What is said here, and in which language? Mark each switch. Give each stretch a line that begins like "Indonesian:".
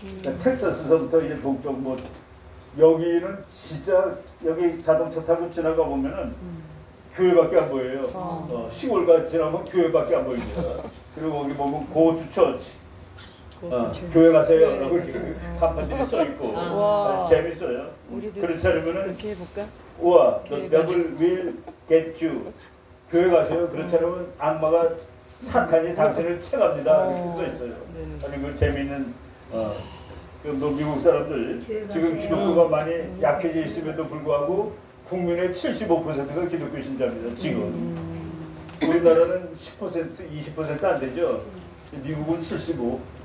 Korean: 그러니까 텍사스서부터 이제 동쪽 뭐 여기는 진짜 여기 자동차 타고 지나가 보면은 교회밖에 안 보여요. 시골가 지나면 교회밖에 안 보입니다. 그리고 거기 보면 고투 처치. 교회 가세요. 네, 라고 간판들이 써 있고 재밌어요. 그렇지 않으면은 그렇게 해볼까? 우와,
English: the devil will get you.
Korean: 교회 가세요. 그렇지 않으면 악마가 사탄이 당신을 채갑니다. 이렇게 써 있어요. 아니 그 재미있는 뭐 미국 사람들 지금 기독교가 많이 약해져 있음에도 불구하고 국민의 75%가 기독교 신자입니다. 지금 우리나라는 10% 20%안 되죠. 미국은 75.